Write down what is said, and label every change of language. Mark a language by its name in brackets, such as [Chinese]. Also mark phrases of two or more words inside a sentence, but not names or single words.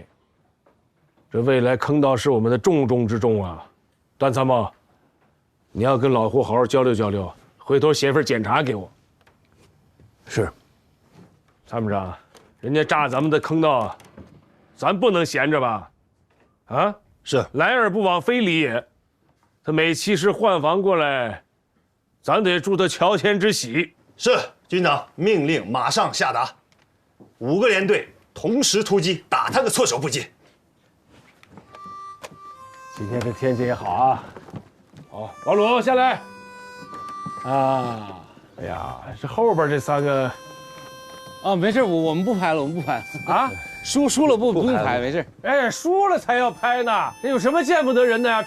[Chinese] 這未來坑道是我們的重中之重啊，段參謀，你要跟老胡好好交流交流，回頭寫份檢查給我。是。參謀長，人家炸咱們的坑道，咱不能閒着吧？啊？是。來而不往非禮也。 他每期是換防過來，咱得祝他喬遷之喜。是，軍長，命令馬上下達，5個連隊同時突擊，打他個措手不及。今天这天气也好啊。好，王鲁下来。啊，哎呀，这后边这3个，啊，没事，我们不拍了，我们不拍了啊，输了不用拍，没事。哎，输了才要拍呢，这有什么见不得人的呀？